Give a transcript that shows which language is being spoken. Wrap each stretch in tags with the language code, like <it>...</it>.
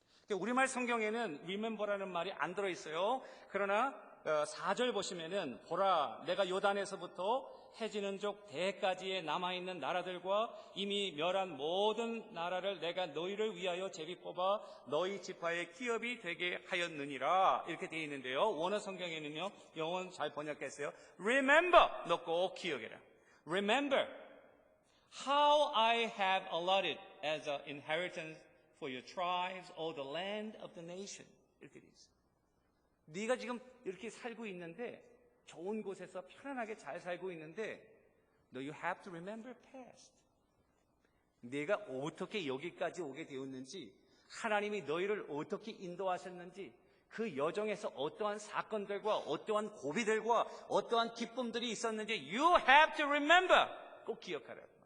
<ko>우리말 성경에는 Remember라는 말이 안 들어있어요. 그러나 4절 보시면은 보라, 내가 요단에서부터 해지는 족 대까지에 남아있는 나라들과 이미 멸한 모든 나라를 내가 너희를 위하여 제비 뽑아 너희 지파의 기업이 되게 하였느니라. 이렇게 되어 있는데요. 원어 성경에는요, 영어는 잘 번역했어요. Remember, 너 꼭 기억해라.</ko> <en>Remember how I have allotted as an inheritance for your tribes all the land of the nation.</en> <ko>이렇게 되어 있어요. 네가 지금 이렇게 살고 있는데, 좋은 곳에서 편안하게 잘 살고 있는데,</ko> <en>No, you have to remember past.</en> <ko>네가 어떻게 여기까지 오게 되었는지, 하나님이 너희를 어떻게 인도하셨는지, 그 여정에서 어떠한 사건들과 어떠한 고비들과 어떠한 기쁨들이 있었는지</ko> <en>You have to remember.</en> <ko>꼭 기억하라.</ko>